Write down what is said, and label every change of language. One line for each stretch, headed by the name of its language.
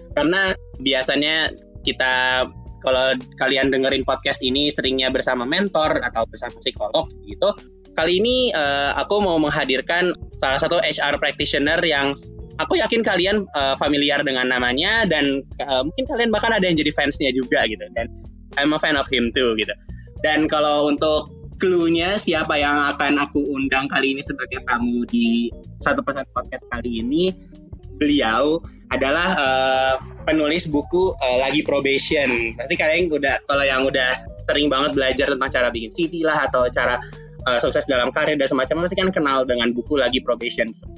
Indonesian: Karena biasanya kita, kalau kalian dengerin podcast ini seringnya bersama mentor atau bersama psikolog gitu. Kali ini aku mau menghadirkan salah satu HR practitioner yang aku yakin kalian familiar dengan namanya dan mungkin kalian bahkan ada yang jadi fansnya juga gitu.
English: Dan I'm a fan of him too gitu.
Indonesian: Dan kalau untuk clue-nya siapa yang akan aku undang kali ini sebagai tamu di 1% Podcast kali ini, beliau adalah penulis buku Lagi Probation. Pasti kalian kalau yang udah sering banget belajar tentang cara bikin CV lah atau cara sukses dalam karir dan semacamnya pasti kan kenal dengan buku Lagi Probation.